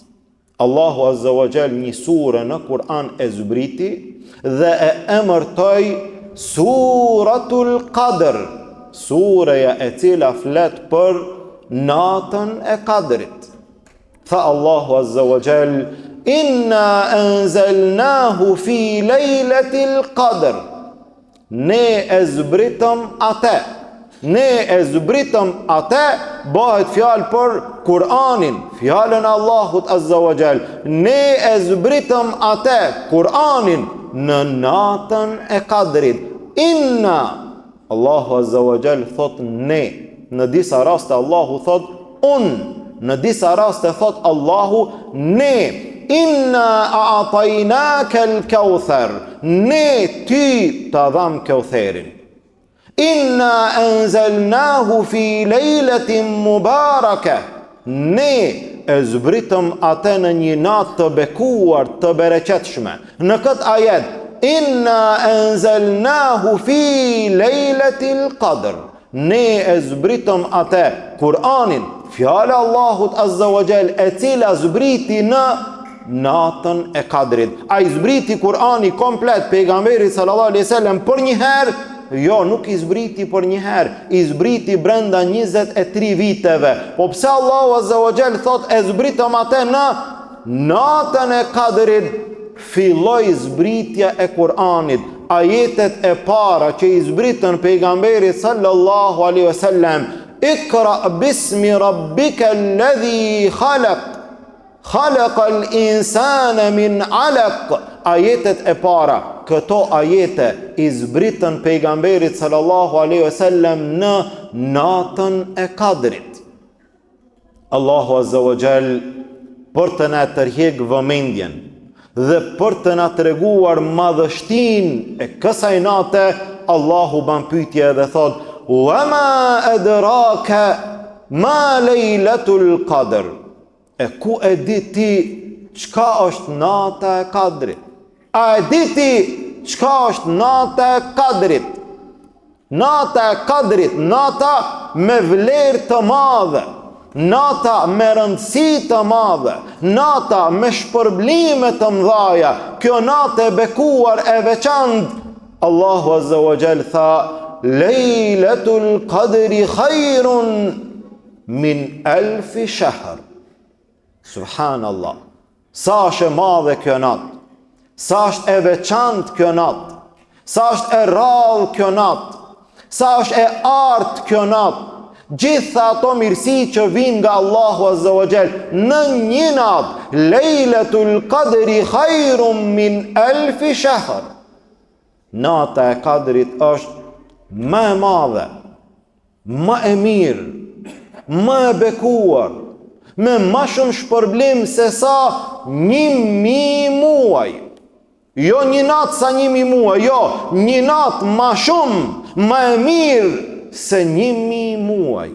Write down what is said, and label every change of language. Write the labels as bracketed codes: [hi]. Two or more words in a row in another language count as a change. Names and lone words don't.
[sq] Allahu [ar] عز وجل [sq] një sure në Kur'an e zbriti dhe e emërtoi Suratul Qadr, sureja e cila flet për natën e Kadrit. Tha Allahu [ar] عز وجل, إنا أنزلناه في ليلة القدر. [sq] Ne e zbritëm atë. Ne e zbritëm atë, bëhet fjalë për Kur'anin, fjalën e Allahut [ar] عز وجل. [sq] Ne e zbritëm atë, Kur'anin, në natën e Kadrit. Inna, Allahu [ar] عز وجل [sq] thot ne. Në disa raste Allahu thot unë. Në disa raste thot Allahu ne. [ar] إنا أعطيناك الكوثر. [sq] Ne ty ta dham Kautherin. [ar] إنا أنزلناه في ليلة مباركة. [sq] Ne e zbritëm atë në një natë të bekuar, të bereqetshme. Në këtë ajet, [ar] إنا أنزلناه في ليلة القدر. [sq] Ne e zbritëm atë, Kur'anin, fjala Allahut [ar] عز وجل, [sq] e cila zbriti në natën e Kadrit. A i zbriti Kur'ani komplet pejgamberit [ar] صلى الله عليه وسلم [sq] për një herë? Jo, nuk i zbriti për një herë, i zbriti brenda 23 viteve. Po pse Allahu [ar] عز وجل [sq] thot e zbritëm atë në natën e Kadrit? Filloi zbritja e Kur'anit. Ajetet e para që i zbritën pejgamberit [ar] صلى الله عليه وسلم, اقرأ باسم ربك الذي خلق خلق الإنسان من علق. [sq] Ajetet e para, këto ajete i zbritën pejgamberit [ar] صلى الله عليه وسلم [sq] në natën e Kadrit. Allahu [ar] عز وجل [sq] për të na tërheq vëmendjen dhe për të na treguar madhështinë e kësaj nate, Allahu ban pyetje dhe thot: [ar] "وما أدراك ما ليلة القدر." [sq] E ku e di ti çka është nata e Kadrit? A e di ti çka është nata e Kadrit? Nata e Kadrit, nata me vlerë të madhe, nata me rëndësi të madhe, nata me shpërblime të mëdhaja, kjo natë e bekuar e veçantë. Allahu [ar] عز وجل [sq] tha: [ar] ليلة القدر خير من ألف شهر. [sq] Subhanallah. Sa është e madhe kjo natë, sa është e veçantë kjo natë, sa është e rrallë kjo natë, sa është e artë kjo natë. Gjitha ato mirësi që vinë nga Allahu [ar] عز وجل [sq] në një natë, [ar] ليلة القدر خير من ألف شهر. [sq] Nata e Kadrit është më e madhe, më e mirë, më e bekuar, me më shumë shpërblim se sa 1000 muaj. Jo një natë sa 1000 muaj, jo, një natë më shumë, më e mirë se 1000 muaj.